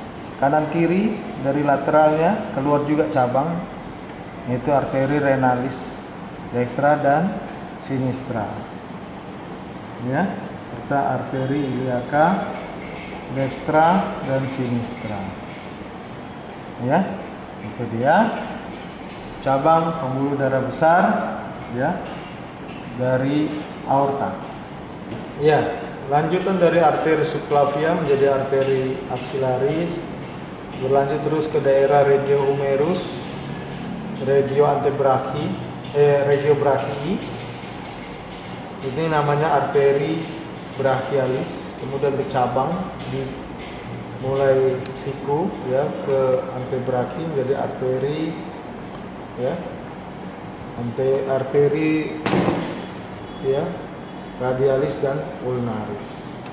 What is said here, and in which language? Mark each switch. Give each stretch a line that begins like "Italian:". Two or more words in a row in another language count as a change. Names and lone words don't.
Indonesian: Kanan kiri dari lateralnya keluar juga cabang, yaitu arteri renalis dextra dan sinistra, ya, serta arteri iliaca dextra dan sinistra, ya. Itu dia cabang pembuluh darah besar, ya, dari aorta. Ya. Lanjutan dari arteri subclavia menjadi arteri axillaris, berlanjut terus ke daerah regio humerus, regio antebrachii, regio brachii. Ini namanya arteri brachialis, kemudian bercabang di mulai siku, ya, ke antebrachii menjadi arteri, ya, arteri, ya, radialis dan ulnaris.